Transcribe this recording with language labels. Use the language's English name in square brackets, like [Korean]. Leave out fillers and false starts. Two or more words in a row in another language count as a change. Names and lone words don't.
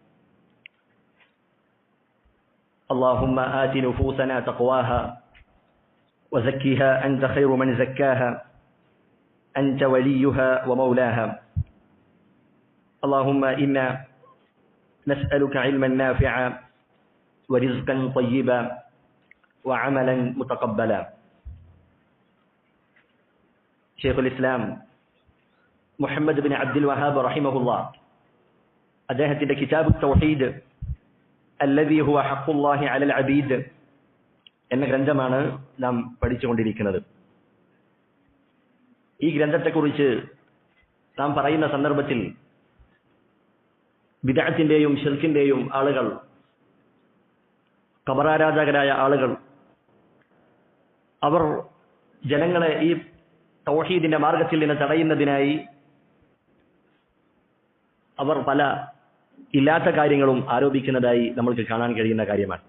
[Arabic] اللهم آت نفوسنا تقواها وزكها أنت خير من زكاها أنت وليها ومولاها. اللهم إنا نسألك علما نافعا ورزقا طيبا وعملا متقبلا. شيخ الإسلام [Malayalam] മുഹമ്മദ് ബിൻ അബ്ദുൽ വഹാബ് റഹിമഹുല്ലാഹ് അദ്ദേഹത്തിന്റെ കിതാബ് തൗഹീദ് അല്ലദീ ഹുവ ഹഖ്ഖുല്ലാഹി അലൽ അബീദ് എന്ന ഗ്രന്ഥമാണ് നാം പഠിച്ചുകൊണ്ടിരിക്കുന്നത്. ഈ ഗ്രന്ഥത്തെക്കുറിച്ച് നാം പറയുന്ന സന്ദർഭത്തിൽ ബിദ്അത്തിന്റെയും ശിർക്കിന്റെയും ആളുകൾ, ഖബറാരാധകരായ ആളുകൾ, അവർ ജനങ്ങളെ ഈ തൗഹീദിന്റെ മാർഗത്തിൽ നിന്ന് തടയുന്നതിനായി അവർ പല ഇല്ലാത്ത കാര്യങ്ങളും ആരോപിക്കുന്നതായി നമ്മൾക്ക് കാണാൻ കഴിയുന്ന കാര്യമാണ്.